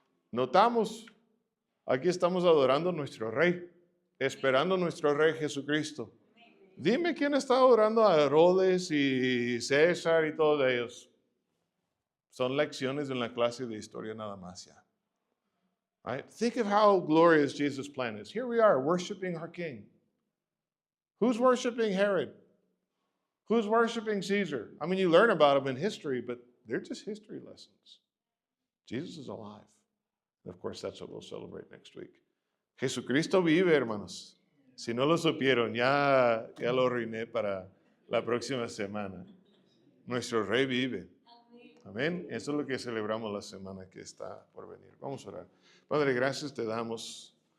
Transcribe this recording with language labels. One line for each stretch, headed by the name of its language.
Spanish: Notamos, aquí estamos adorando a nuestro Rey, esperando a nuestro Rey Jesucristo. Dime quién está adorando a Herodes y César y todos ellos. Son lecciones en la clase de historia nada más ya.
English: Right? Think of how glorious Jesus' plan is. Here we are worshiping our King. Who's worshiping Herod? Who's worshiping Caesar? I mean, you learn about them in history, but they're just history lessons. Jesus is alive. And of course, that's what we'll celebrate next week.
Spanish: Jesucristo vive, hermanos. Si no lo supieron, ya lo arruiné para la próxima semana. Nuestro Rey vive. Amén. Eso es lo que celebramos la semana que está por venir. Vamos a orar. Padre, gracias te damos.